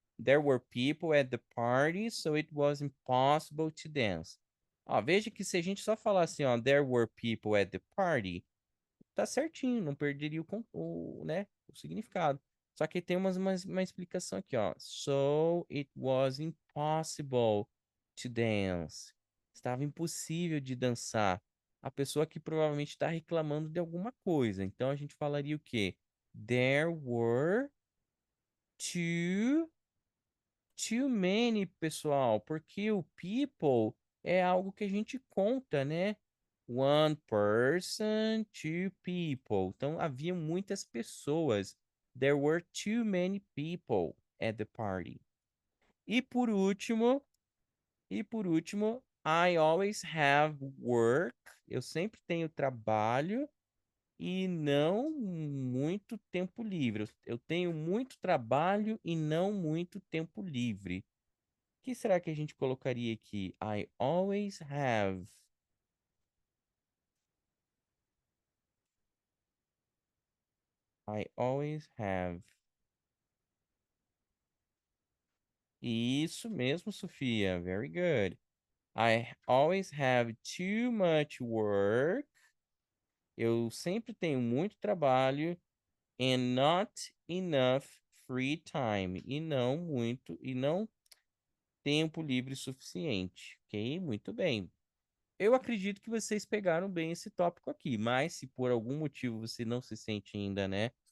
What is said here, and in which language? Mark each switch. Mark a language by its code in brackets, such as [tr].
[en] There were people at the party, so it was impossible to dance. [pt] Ó, veja que se a gente só falar assim, ó, [en] there were people at the party, [pt] tá certinho, não perderia né, o significado. Só que tem uma explicação aqui, ó. [en] So it was impossible to dance. [pt] Estava impossível de dançar. A pessoa que provavelmente está reclamando de alguma coisa. Então a gente falaria o quê? [en] There were too, too many, [pt] pessoal, porque o people é algo que a gente conta, né? [en] One person, two people. [pt] Então havia muitas pessoas. [en] There were too many people at the party. [pt] E por último, [en] I always have work. [pt] Eu sempre tenho trabalho e não muito tempo livre. Eu tenho muito trabalho e não muito tempo livre. O que será que a gente colocaria aqui? [en] I always have. I always have. [pt] Isso mesmo, Sofia. [en] Very good. I always have too much work. [pt] Eu sempre tenho muito trabalho [en] and not enough free time. [pt] E não tempo livre suficiente. Ok? Muito bem. Eu acredito que vocês pegaram bem esse tópico aqui, mas se por algum motivo você não se sente ainda, né?